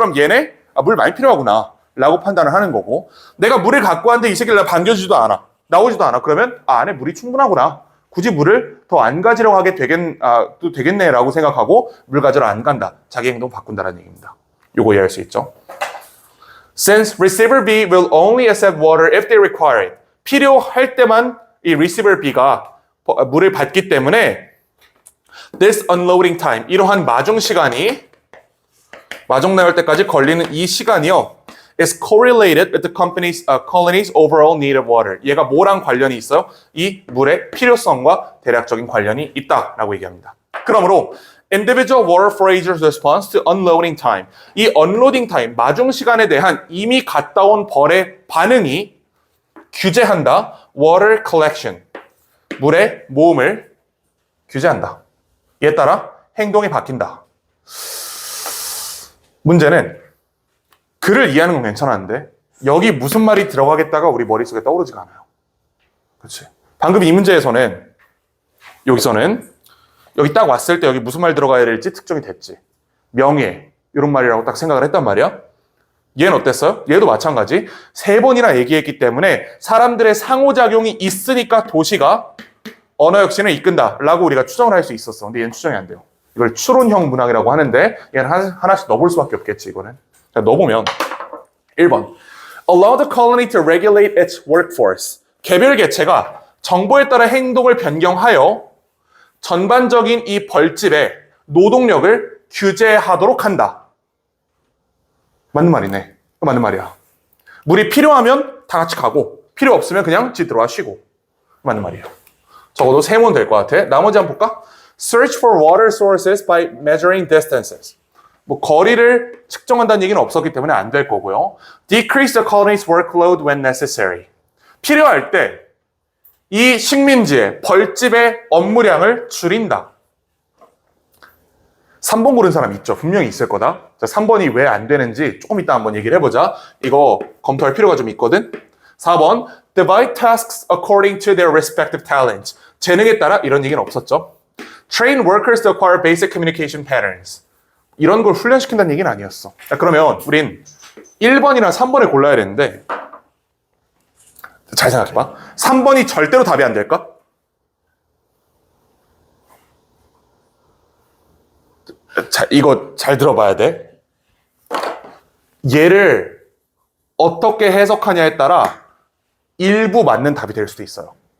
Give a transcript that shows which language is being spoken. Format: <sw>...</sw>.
<ko>그럼 얘네 물 많이 필요하구나 라고 판단을 하는 거고, 내가 물을 갖고 왔는데 이 새끼를 반겨주지도 않아. 나오지도 않아. 그러면 안에 물이 충분하구나. 굳이 물을 더 안 가지려고 하게 또 되겠네라고 생각하고 물 가지러 안 간다. 자기 행동 바꾼다라는 얘기입니다. 요거 이해할 수 있죠?</ko> <en>Since receiver B will only accept water if they require it.</en> <ko>필요할 때만 이 receiver B가 물을 받기 때문에</ko> <en>this unloading time,</en> <ko>이러한 마중 시간이 마중 나올 때까지 걸리는 이 시간이요.</ko> <en>is correlated with the colony's overall need of water.</en> <ko>얘가 뭐랑 관련이 있어요? 이 물의 필요성과 대략적인 관련이 있다라고 얘기합니다. 그러므로</ko> <en>individual water foragers response to unloading time.</en> <ko>이 unloading time, 마중 시간에 대한 이미 갔다 온 벌의 반응이 규제한다.</ko> <en>water collection.</en> <ko>물의 모음을 규제한다. 이에 따라 행동이 바뀐다. 문제는 글을 이해하는 건 괜찮았는데 여기 무슨 말이 들어가겠다가 우리 머릿속에 떠오르지가 않아요. 그렇지? 방금 이 문제에서는 여기 딱 왔을 때 여기 무슨 말 들어가야 될지 특정이 됐지. 명예 이런 말이라고 딱 생각을 했단 말이야. 얘는 어땠어요? 얘도 마찬가지. 3번이나 얘기했기 때문에 사람들의 상호작용이 있으니까 도시가 언어 혁신을 이끈다라고 우리가 추정을 할 수 있었어. 근데 얘는 추정이 안 돼요. 이걸 추론형 문학이라고 하는데 얘는 하나씩 넣어볼 수밖에 없겠지 이거는. 자, 넣어보면</ko> <en>1번 Allow the colony to regulate its workforce.</en> <ko>개별 개체가 정보에 따라 행동을 변경하여 전반적인 이 벌집의 노동력을 규제하도록 한다. 맞는 말이네. 맞는 말이야. 물이 필요하면 다 같이 가고 필요 없으면 그냥 집 들어와 쉬고. 맞는 말이에요. 적어도 3문 될 것 같아. 나머지 한번 볼까?</ko> <en>Search for water sources by measuring distances.</en> <ko>뭐 거리를 측정한다는 얘기는 없었기 때문에 안 될 거고요.</ko> <en>Decrease the colony's workload when necessary.</en> <ko>필요할 때 이 식민지의 벌집의 업무량을 줄인다. 3번 고른 사람 있죠? 분명히 있을 거다. 자, 3번이 왜 안 되는지 조금 이따 한번 얘기를 해보자. 이거 검토할 필요가 좀 있거든.</ko> <en>4번 divide tasks according to their respective talents.</en> <ko>재능에 따라 이런 얘기는 없었죠.</ko> <en>Train workers to acquire basic communication patterns.</en> <ko>이런 걸 훈련시킨다는 얘기는 아니었어. 자, 그러면 우린 1번이랑 3번을 골라야 되는데 잘 생각해봐. 3번이 절대로 답이 안 될까? 자, 이거 잘 들어봐야 돼. 얘를 어떻게 해석하냐에 따라 일부 맞는 답이 될 수도 있어요.</ko>